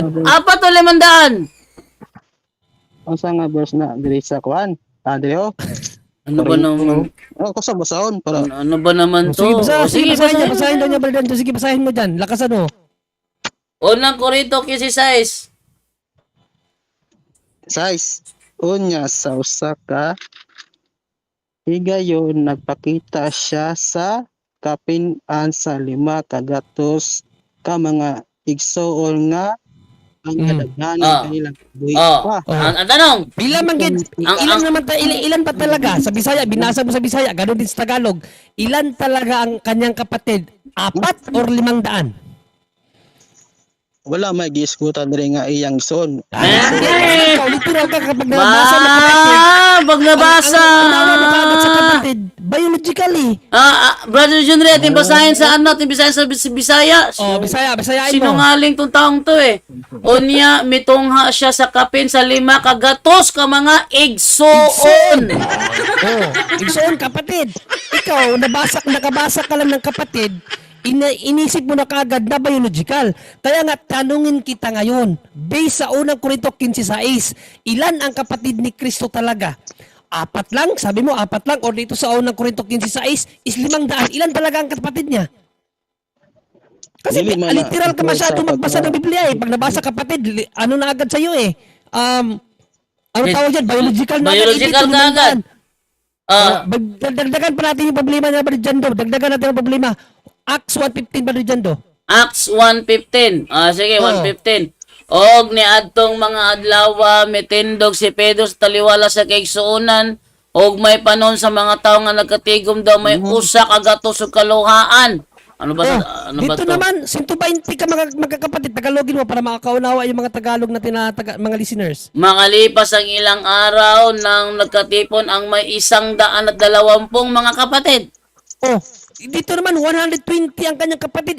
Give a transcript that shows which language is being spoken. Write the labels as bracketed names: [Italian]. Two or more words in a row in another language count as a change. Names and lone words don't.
[Filipino] Apat o 500? [Cebuano] Ang sa nga verse na diri sa kuan. Adeo. [Filipino] Ano ba naman? [Cebuano] Oh, ko sa basahon para [Filipino] Ano ba naman to? Sige, O, sige, basahin basahin mo. daw niya, brother. Sige, basahin mo dyan. Lakasan mo. Unang Korinto 15:6. size. [Cebuano] Unya sa usa ka higayon nagpakita siya sa kapin-an sa 500 ka mga igsool nga ang kadaghanan Ah. kanilang buhi Oh, pa. [Filipino] ang tanong, Ilan man gid? Ilan naman ilan pa talaga sa Bisaya? Binasa mo sa Bisaya, ganoon din sa Tagalog. Ilan talaga ang kanyang kapatid? Apat or 500? [Cebuano] Wala may giisgutan diri nga iyang son. [Filipino] Ikaw, literal ka kapag nabasa mo kapatid. pag nabasa. Ang nakagad sa kapatid, biologically. Brother Junre, ating basahin sa ano, ating basahin sa Bisaya. Oh, Bisayain mo. Sinungaling tong taong to eh. [Cebuano] Unya, mitungha siya sa kapin sa 5 kagatos ka mga igsoon. Oh, [Filipino] igsoon kapatid. Ikaw, nakabasa ka lang ng kapatid, inisip mo na kagad na biological. Kaya nga, tanungin kita ngayon, based sa unang Korinto 15:6, ilan ang kapatid ni Kristo talaga? Apat lang? Sabi mo, apat lang? O dito sa unang Korinto 15:6 is 500. Ilan talaga ang kapatid niya? Kasi [Cebuano] Dili man na- [Filipino] literal ka masyado magbasa ng Biblia eh. Pag nabasa kapatid, ano na agad sa'yo eh? Ano tawag dyan? Biological na Biological agad. na agad. Dagdagan pa natin yung problema niya, Brother Jando. Dagdagan natin ang problema. Acts 1:15, Brother Jando. Acts 1:15. Sige, Oh. 1:15. [Cebuano] Og ni adtong mga adlaw mitindog si Pedro sa taliwala sa kaigsuonan og may panon sa mga tawo nga nagkatigom daw may usa ka gatos ug kaluhaan. [Filipino] Ano ba ano ba Dito to? naman, 120 ka magkakapatid. Tagalogin mo para makakaunawa yung mga Tagalog natin na mga listeners. Makalipas ang ilang araw nang nagkatipon ang may 120 mga kapatid. Oh, dito naman 120 ang kanyang kapatid.